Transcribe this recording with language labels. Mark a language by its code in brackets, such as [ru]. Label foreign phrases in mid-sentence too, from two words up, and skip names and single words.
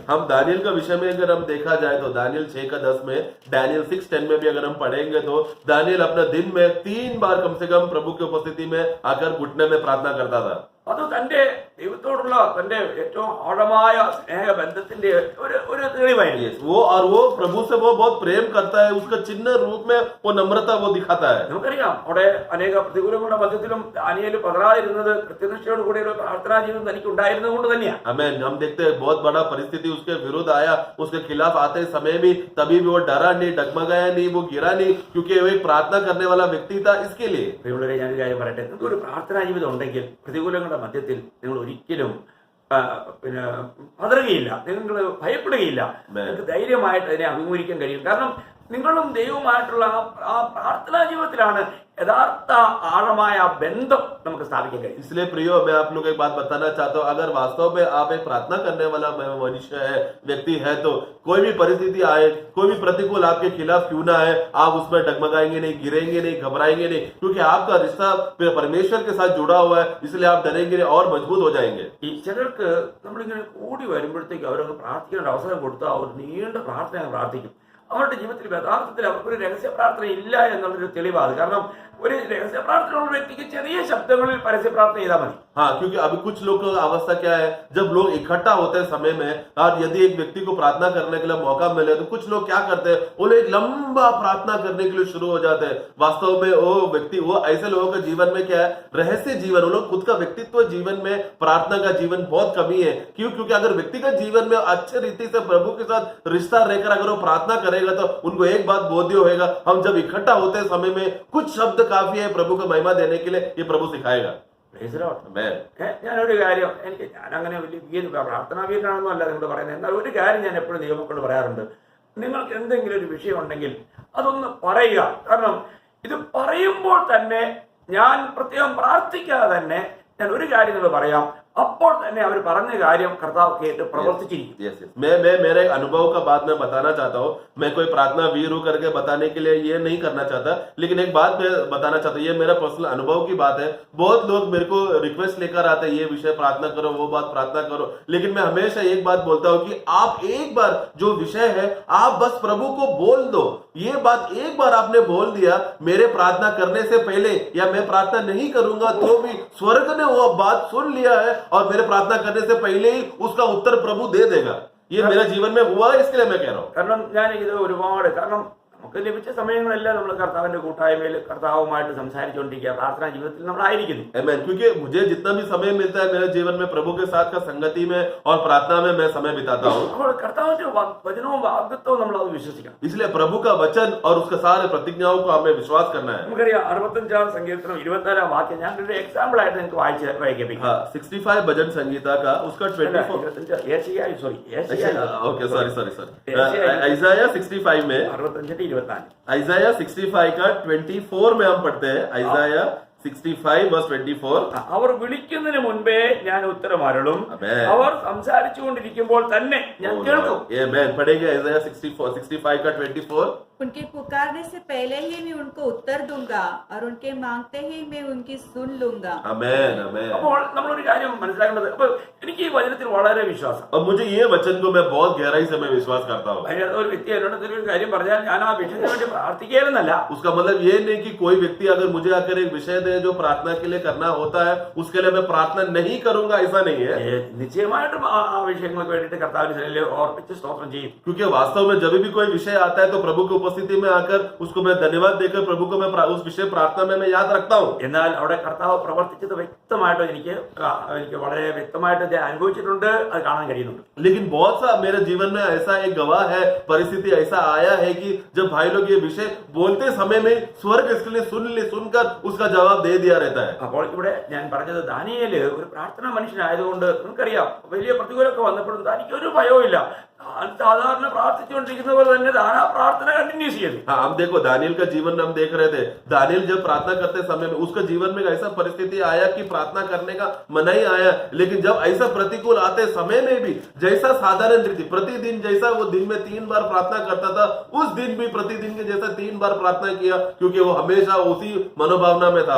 [hi] हम दानियल का विषय में अगर हम देखा जाए तो दानियल 6:10 में, दानियल 6:10 में भी अगर हम पढ़ेंगे तो दानियल अपना दिन में 3 बार कम से कम प्रभु की उपस्थिति में आकर घुटने में प्रार्थना करता था. [ml] അത് തന്റെ ദൈവത്തോടുള്ള തന്റെ ഏറ്റവും ആഴമായ സ്നേഹബന്ധത്തിന്റെ ഒരു തെളിവായിരുന്നു. [hi] वो प्रभु से वो बहुत प्रेम करता है, उसका चिन्ह रूप में वो नम्रता वो दिखाता है. [ml] നമുക്കറിയാം അവിടെ അനേക പ്രതികൂലങ്ങളുടെ മധ്യത്തിലും ദാനിയേൽ പതറാതിരുന്നത് കൃത്യനിഷ്ഠയോട് കൂടി ഒരു പ്രാർത്ഥനാ ജീവിതം തനിക്ക് ഉണ്ടായിരുന്നത് കൊണ്ട് തന്നെയാണ്. [hi] आमीन. हम देखते हैं बहुत बड़ा परिस्थिति उसके विरुद्ध आया, उसके खिलाफ आते समय भी तभी भी वो डरा नहीं, डगमगाया नहीं, वो गिरा नहीं, क्योंकि वो एक प्रार्थना करने वाला व्यक्ति था. इसके लिए [ml] പ്രിയമുള്ളവരെ, ഞാനൊരു കാര്യം പറയട്ടെ, നിങ്ങൾക്ക് ഒരു പ്രാർത്ഥനാ ജീവിതം ഉണ്ടെങ്കിൽ പ്രതികൂലങ്ങളുടെ മധ്യത്തിൽ നിങ്ങൾ ഒരിക്കലും പിന്നെ പതറുകയില്ല, നിങ്ങൾ ഭയപ്പെടുകയില്ല, നിങ്ങൾക്ക് ധൈര്യമായിട്ട് അതിനെ അഭിമുഖീകരിക്കാൻ കഴിയും. കാരണം നിങ്ങളും ദൈവവുമായിട്ടുള്ള ആ പ്രാർത്ഥനാ ജീവിതത്തിലാണ് യഥാർത്ഥ ആഴമായ ബന്ധം നമുക്ക് സ്ഥാപിക്കാൻ കഴിയും. [hi] इसलिए प्रियो, मैं आप लोग को एक बात बताना चाहता हूँ, अगर वास्तव में आप एक प्रार्थना करने वाला मनुष्य है, व्यक्ति है, तो कोई भी परिस्थिति आए, कोई भी प्रतिकूल आपके खिलाफ क्यों ना है, आप उसमें डगमगाएंगे नहीं, गिरेंगे नहीं, घबराएंगे नहीं, क्योंकि आपका रिश्ता परमेश्वर के साथ जुड़ा हुआ है. इसलिए आप डरेंगे नहीं और मजबूत हो जाएंगे. [ml] ഈ ചിലർക്ക് നമ്മളിങ്ങനെ കൂടി വരുമ്പോഴത്തേക്ക് അവരൊന്ന് പ്രാർത്ഥിക്കാൻ ഒരു അവസരം കൊടുത്താൽ അവർ നീണ്ട പ്രാർത്ഥന പ്രാർത്ഥിക്കും. അവരുടെ ജീവിതത്തിൽ യഥാർത്ഥത്തിൽ അവർക്കൊരു രഹസ്യ പ്രാർത്ഥന ഇല്ല എന്നുള്ളൊരു തെളിവാണ്. കാരണം ഒരു രഹസ്യ പ്രാർത്ഥനയുള്ള വ്യക്തിക്ക് ചെറിയ ശബ്ദങ്ങളിൽ പരസ്യ പ്രാർത്ഥന ചെയ്താൽ മതി. [hi] हाँ, क्योंकि अभी कुछ लोग का अवस्था क्या है, जब लोग इकट्ठा होते हैं समय में और यदि एक व्यक्ति को प्रार्थना करने के लिए मौका मिले तो कुछ लोग क्या करते हैं, वो लोग लंबा प्रार्थना करने के लिए शुरू हो जाते हैं. वास्तव में वो व्यक्ति, वो ऐसे लोगों के जीवन में क्या है, रहस्य जीवन, वो लोग खुद का व्यक्तित्व जीवन में प्रार्थना का जीवन बहुत कमी है. क्यों? क्योंकि अगर व्यक्तिगत जीवन में अच्छे रीति से प्रभु के साथ रिश्ता रहकर अगर वो प्रार्थना करेगा तो उनको एक बात बोध्य होगा, हम जब इकट्ठा होते हैं समय में कुछ शब्द काफी है प्रभु को महिमा देने के लिए, ये प्रभु सिखाएगा. [ml] ഞാനൊരു കാര്യം, ഞാനങ്ങനെ വലിയ പ്രാർത്ഥനാ വീരനാണെന്നും അല്ല നിങ്ങളോട് പറയുന്നത്. എന്നാൽ ഒരു കാര്യം ഞാൻ എപ്പോഴും ദൈവമക്കളോട് പറയാറുണ്ട്, നിങ്ങൾക്ക് എന്തെങ്കിലും ഒരു വിഷയം ഉണ്ടെങ്കിൽ അതൊന്ന് പറയുക. കാരണം ഇത് പറയുമ്പോൾ തന്നെ ഞാൻ പ്രത്യേകം പ്രാർത്ഥിക്കാതെ തന്നെ ഞാൻ ഒരു കാര്യം നിങ്ങൾ പറയാം, അപ്പോൾ തന്നെ അവർ പറഞ്ഞ കാര്യം കർത്താവ് കേട്ട് പ്രവർത്തിച്ചിരിക്കും. [hi] मैं मेरे अनुभव का बात मैं बताना चाहता हूँ. मैं कोई प्रार्थना वीर हूँ करके बताने के लिए ये नहीं करना चाहता, लेकिन एक बात मैं बताना चाहता हूँ, ये मेरा पर्सनल अनुभव की बात है. बहुत लोग मेरे को रिक्वेस्ट लेकर आते हैं, ये विषय प्रार्थना करो, वो बात प्रार्थना करो, लेकिन मैं हमेशा एक बात बोलता हूँ कि आप एक बार जो विषय है आप बस प्रभु को बोल दो. ये बात एक बार आपने बोल दिया, मेरे प्रार्थना करने से पहले या मैं प्रार्थना नहीं करूंगा तो भी स्वर्ग ने वो बात सुन लिया है और मेरे प्रार्थना करने से पहले ही उसका उत्तर प्रभु दे देगा. ये मेरे जीवन में हुआ है, इसके लिए मैं कह रहा हूँ. [ml] കാരണം ഞാൻ ഇത് ഒരുപാട്, കാരണം നമുക്ക് ലഭിച്ച സമയങ്ങളെല്ലാം നമ്മൾ കർത്താവിന്റെ കൂട്ടായ്മയിൽ കർത്താവുമായിട്ട് സംസാരിച്ചുകൊണ്ടിരിക്കുക, പ്രാർത്ഥനാ ജീവിതത്തിൽ നമ്മളായിരിക്കുന്നു. [hi] आमीन. क्योंकि मुझे जितना भी समय मिलता है मेरे जीवन में प्रभु के साथ का संगति में और प्रार्थना में मैं समय बिताता हूँ. [ml] അപ്പോൾ കർത്താവിന്റെ വചനവും വാഗ്ദത്തവും നമ്മൾ അത് വിശ്വസിക്കണം. [hi] इसलिए प्रभु का वचन और उसके सारे प्रतिज्ञाओं को हमें विश्वास करना है. [ml] നമുക്കറിയാം 65 സങ്കീർത്തനം 24 വാക്യം ഞാൻ ഒരു എക്സാമ്പിൾ ആയിട്ട് നിങ്ങൾക്ക് വായിക്കേപ്പിക്കാം. [hi] हाँ, 65 भजन संगीता का उसका 24 [en] okay sorry [hi] आइज़ाया 65 में 65-24 आइज़ाया 65 का 24 में हम पढ़ते हैं. आइज़ाया 65 verse 24. [ml] അവർ വിളിക്കുന്നതിന് മുൻപേ ഞാൻ ഉത്തരം അരുളും, അവർ സംസാരിച്ചുകൊണ്ടിരിക്കുമ്പോൾ തന്നെ ഞാൻ കേൾക്കും. [hi] आमीन. पढ़ेंगे आइज़ाया 65 का 24. उनके पुकारने से पहले ही मैं उनको उत्तर दूंगा और उनके मांगते ही मैं उनकी सुन लूंगा. आमीन. आमीन. [ml] അപ്പോൾ നമ്മളൊരു കാര്യം മനസ്സിലാക്കേണ്ടത്, അപ്പൊ എനിക്ക് ഈ വചനത്തിൽ വളരെ വിശ്വാസം. [hi] अब मुझे ये वचन को मैं बहुत गहराई से मैं विश्वास करता हूँ. [ml] ഒരു വ്യക്തി എന്നോട് ഒരു കാര്യം പറഞ്ഞാൽ ഞാൻ ആ വിഷയത്തിന് വേണ്ടി പ്രാർത്ഥിക്കുകയെന്നല്ല. [hi] उसका मतलब ये नहीं कि कोई व्यक्ति अगर मुझे आकर एक विषय दे जो प्रार्थना के लिए करना होता है उसके लिए मैं प्रार्थना नहीं करूंगा, ऐसा नहीं है. [ml] നിശ്ചയമായിട്ടും ആ വിഷയങ്ങൾക്ക് വേണ്ടിയിട്ട് കർത്താവിന്റെ സന്നിധിയിൽ ഓർപ്പിച്ച് സ്തോത്രം ചെയ്യും. [hi] क्योंकि वास्तव में जब भी कोई विषय आता है तो प्रभु के उपस्थिति में आकर उसको मैं धन्यवाद देकर प्रभु को मैं उस विषय प्रार्थना में मैं याद रखता हूँ। [ml] എന്നാൽ അവിടെ കർത്താവ് പ്രവർത്തിച്ചത് വ്യക്തമായിട്ട് എനിക്ക് വളരെ വ്യക്തമായിട്ട് ഇത് അനുഭവിച്ചിട്ടുണ്ട്, അത് കാണാൻ കഴിയുന്നുണ്ട്. [hi] लेकिन बहुत सा मेरे जीवन में ऐसा एक गवाह है, परिस्थिति ऐसा आया है कि जब भाई लोग ये विषय बोलते समय में स्वर्ग इसके लिए सुनकर उसका जवाब दे दिया रहता है। [ml] അപ്പോൾ ഇവിടെ ഞാൻ പറഞ്ഞത് ദാനിയേല് ഒരു പ്രാർത്ഥനാ മനുഷ്യനായതുകൊണ്ട് നിങ്ങൾക്കറിയാം, വലിയ പ്രതികൂലമൊക്കെ വന്നപ്പോഴും തനിക്ക് ഒരു ഭയവും ഇല്ല. സാധാരണ പ്രാർത്ഥിച്ചുകൊണ്ടിരിക്കുന്ന പോലെ തന്നെ ആ പ്രാർത്ഥന കണ്ടിന്യൂസ് ചെയ്തു. [hi] हाँ, हम देखो दानियल का जीवन हम देख रहे थे। दानियल जब प्रार्थना करते समय में उसका जीवन में ऐसा परिस्थिति आया कि प्रार्थना करने का मना ही आया, लेकिन जब ऐसा प्रतिकूल आते समय में भी जैसा साधारण रीति प्रतिदिन जैसा वो दिन में 3 बार प्रार्थना करता था, उस दिन भी प्रतिदिन के जैसा 3 बार प्रार्थना किया, क्योंकि वो हमेशा उसी मनोभावना में था।